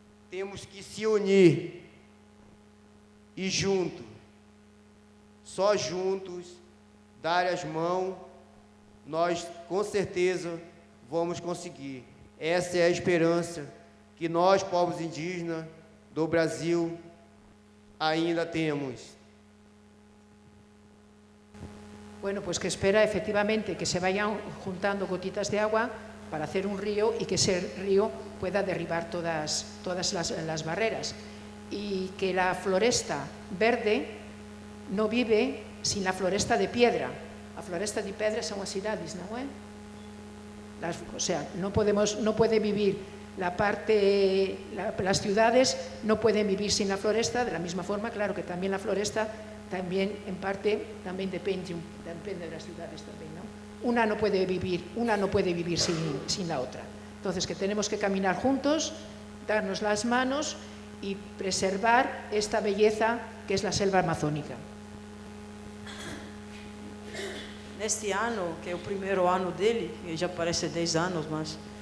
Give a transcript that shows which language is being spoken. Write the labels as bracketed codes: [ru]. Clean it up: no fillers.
[pt] Temos que se unir e só juntos, dar as mãos, nós com certeza vamos conseguir. Essa é a esperança que nós, povos indígenas do Brasil, ainda temos. [es] Bueno, pues que espera efectivamente que se vayan juntando gotitas de agua para hacer un río y que ese río pueda derribar todas las barreras. Y que la floresta verde no vive sin la floresta de piedra. A floresta de piedra son [pt] as cidades, [es] ¿no? O sea, no puede vivir las ciudades no pueden vivir sin la floresta, de la misma forma, claro que también la floresta también en parte también depende de las ciudades también, ¿no? Una no puede vivir sin la otra. Entonces, que tenemos que caminar juntos, darnos las manos y preservar esta belleza que es la selva amazónica. [pt] Neste ano, que é o primeiro ano dele, que já parece 10 anos, mas...